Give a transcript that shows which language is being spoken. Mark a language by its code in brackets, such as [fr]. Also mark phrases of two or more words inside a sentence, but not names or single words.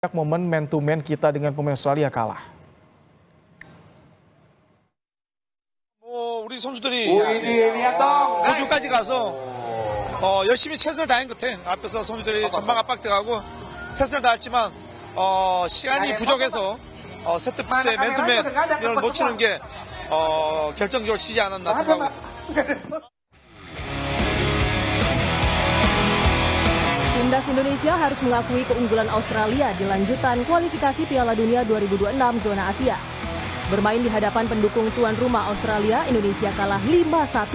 [id] momen [en] man to man [id] kita dengan pemain Australia kalah. [ko] 우리 선수들이 호주까지 가서 열심히 최선을 다한 것 같아. 앞에서 선수들이 전방 압박돼가고 최선을 다했지만 시간이 부족해서 세트피스의 맨투맨 이걸 놓치는 게 결정적으로 치지 않았나 생각합니다. [id] Timnas Indonesia harus mengakui keunggulan Australia di lanjutan kualifikasi Piala Dunia 2026 zona Asia. Bermain di hadapan pendukung tuan rumah Australia, Indonesia kalah 5-1.